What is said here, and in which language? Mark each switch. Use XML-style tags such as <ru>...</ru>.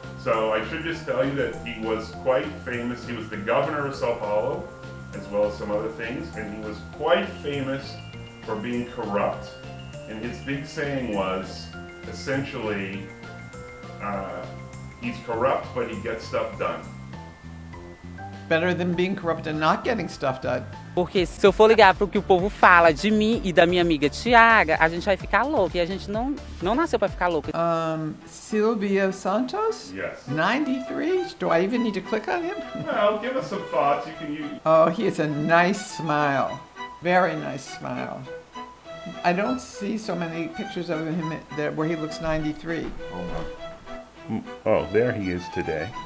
<en>So I should just tell you that he was quite famous. He was the governor of Sao Paulo, as well as some other things, and he was quite famous for being corrupt. And his big saying was, essentially, he's corrupt, but he gets stuff done. Better than being corrupt and not getting stuff done.</en> <pt>Porque se eu for ligar pro que o povo fala de mim e da minha amiga Tiaga, a gente vai ficar louca. E a gente não nasceu pra ficar louca.</pt> <en>Silvio Santos? Yes. 93? Do I even need to click on him? Well, give us some thoughts. You can use. Oh, he has a nice smile. Very nice smile. I don't see so many pictures of him where he looks 93. Oh, there he is today.</en>